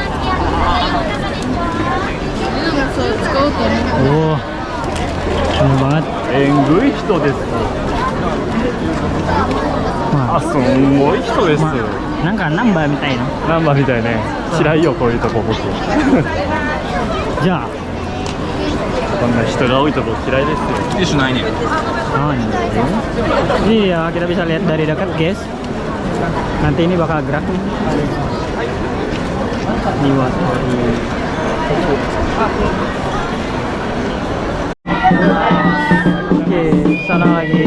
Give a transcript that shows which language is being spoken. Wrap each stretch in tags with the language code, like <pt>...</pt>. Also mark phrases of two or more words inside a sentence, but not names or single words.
<id>おお、banget.</id> <ja>えぐい人です。あ、すんごい人です。なんかナンバーみたいな。ナンバーみたいね。嫌いよこういうとこ僕。じゃあこんな人が多いとこ嫌いですよ。</ja> <id>Ini sunainya. Iya, kita bisa lihat dari dekat guys. Nanti ini bakal gerak nih. Oke, sana</id>